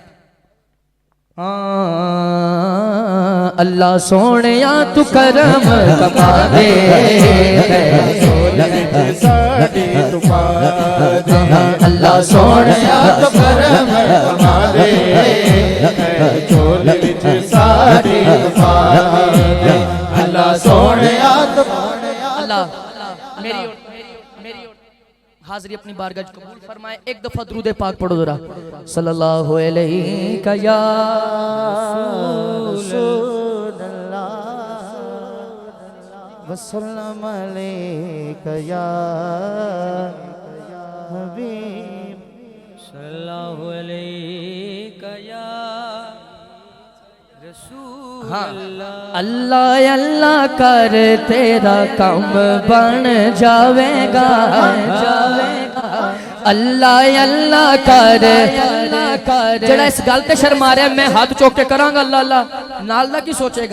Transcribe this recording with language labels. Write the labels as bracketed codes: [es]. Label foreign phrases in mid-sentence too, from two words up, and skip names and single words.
[pa] اللہ سوہنیا توں کرم کما دے، اللہ سوہنیا توں کرم کما دے، اللہ سوہنیا توں. [ur] اللہ میری حاضری اپنی بارگاہ قبول فرمائے. ایک دفعہ درود پاک پڑھو ذرا. [ar] صلى الله عليه يا رسول الله وسلم عليك يا حبيب، صلى الله عليك يا [pa] اللہ اللہ کر تیرا کام بن جاوے گا، اللہ اللہ کر. جیہڑا اس گل تے شرما رہا میں ہاتھ چوک کے کراں گا اللہ اللہ، نال دا کی سوچے گا?